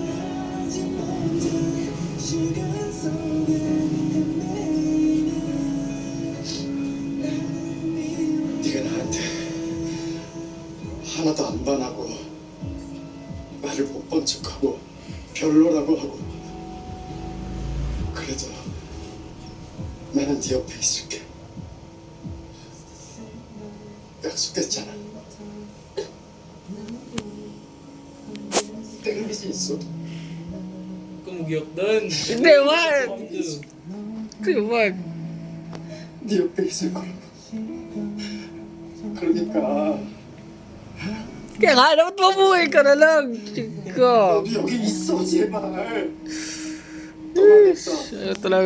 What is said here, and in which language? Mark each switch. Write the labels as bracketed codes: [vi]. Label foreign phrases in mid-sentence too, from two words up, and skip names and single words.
[ko] 네가 나한테 하나도 안 반하고 나를 못 본 척하고 별로라고 하고 그래도 나는 네 옆에 있을게. 약속했잖아. 내가 믿이 있어. [tl] Kumugiyok doon. Hindi, wag. Hindi, wag. [ko] 네 옆에 있을 거라고. 그러니까 [tl] Kaya nga, dapat mabuhay ka na lang. Chico. [ko] 너도 여기 있어 제발. 떠나겠다. [tl] Ano talaga?